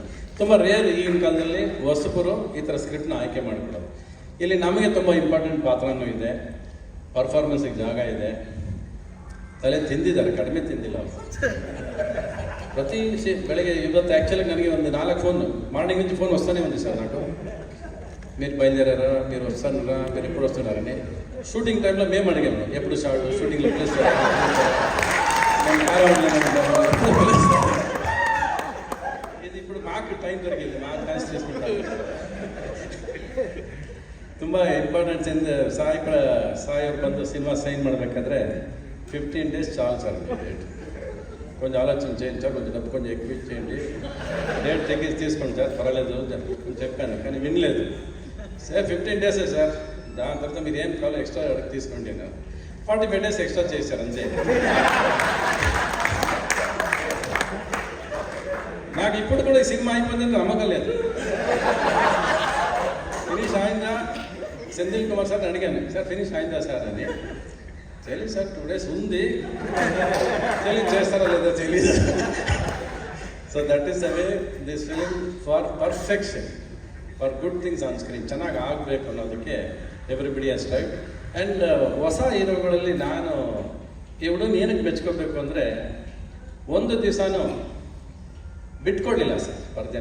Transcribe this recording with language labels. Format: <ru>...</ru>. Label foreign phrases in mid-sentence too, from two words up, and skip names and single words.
<kn>ತುಂಬ ರೇರ್ ಈಗಿನ ಕಾಲದಲ್ಲಿ ಹೊಸಬರು ಈ ಥರ ಸ್ಕ್ರಿಪ್ಟ್ನ ಆಯ್ಕೆ ಮಾಡಿಕೊಡೋದು. ಇಲ್ಲಿ ನಮಗೆ ತುಂಬ ಇಂಪಾರ್ಟೆಂಟ್ ಪಾತ್ರನೂ ಇದೆ, ಪರ್ಫಾರ್ಮೆನ್ಸಿಗೆ ಜಾಗ ಇದೆ. ತಲೆ ತಿಂದಿದ್ದಾರೆ, ಕಡಿಮೆ ತಿಂದಿಲ್ಲ ಅವರು. ಪ್ರತಿ ಬೆಳಗ್ಗೆ ಇವತ್ತು ಆ್ಯಕ್ಚುಲಿ ನನಗೆ ಒಂದು 4</kn> <te>ఫోన్ మార్నింగ్ నుంచి ఫోన్ వస్తూనే ఉంది సార్ నాకు. మీరు బయలుదేరారా, మీరు వస్తున్నారా, మీరు ఎప్పుడు వస్తున్నారని. షూటింగ్ టైంలో మేము అడిగాము ఎప్పుడు షూటింగ్లో పిలుస్తారా, ఇది ఇప్పుడు మాకు టైం దొరికింది, మాకు ఛాన్స్ చేసుకుంటాం.</te> <kn>ತುಂಬ ಇಂಪಾರ್ಟೆಂಟ್ ಸಾಯಿ ಅವ್ರು ಬಂದು ಸಿನಿಮಾ ಸೈನ್ ಮಾಡಬೇಕಾದ್ರೆ 15 days</kn> <te>చాలు సార్ డేట్. కొంచెం ఆలోచన చేయండి సార్, కొంచెం డబ్బు కొంచెం ఎక్కువ ఇచ్చేయండి, డేట్ తీసుకోండి సార్, పర్వాలేదు చెప్పాను. కానీ వినలేదు. సార్ 15 days సార్, దాని తర్వాత మీరు ఏం కావాలో ఎక్స్ట్రా అడిగి తీసుకోండి అని 45 days ఎక్స్ట్రా చేశారు అంతే. నాకు ఇప్పుడు కూడా ఈ సినిమా అయిపోయిందని నమ్మకం లేదు. ఫినిష్ అయిందా సెంథిల్ కుమార్ సార్ అడిగాను, సార్ ఫినిష్ అయిందా సార్ అని. తెలియదు సార్, 2 days ఉంది, తెలియదు చేస్తారా లేదా తెలీదు.</te> <en>So that is the way this film for perfection, for good things on screen.</en> <kn>ಚೆನ್ನಾಗಿ ಆಗಬೇಕು ಅನ್ನೋದಕ್ಕೆ</kn> <en>everybody has tried.</en> <kn>ಆ್ಯಂಡ್ ಹೊಸ ಹೀರೋಗಳಲ್ಲಿ ನಾನು ಈ ಹುಡುಗನ ಏನಕ್ಕೆ ಮೆಚ್ಕೋಬೇಕು ಅಂದರೆ, ಒಂದು ದಿವಸನೂ ಬಿಟ್ಕೊಡ್ಲಿಲ್ಲ ಸರ್ ಪರ್ದೆನ.</kn>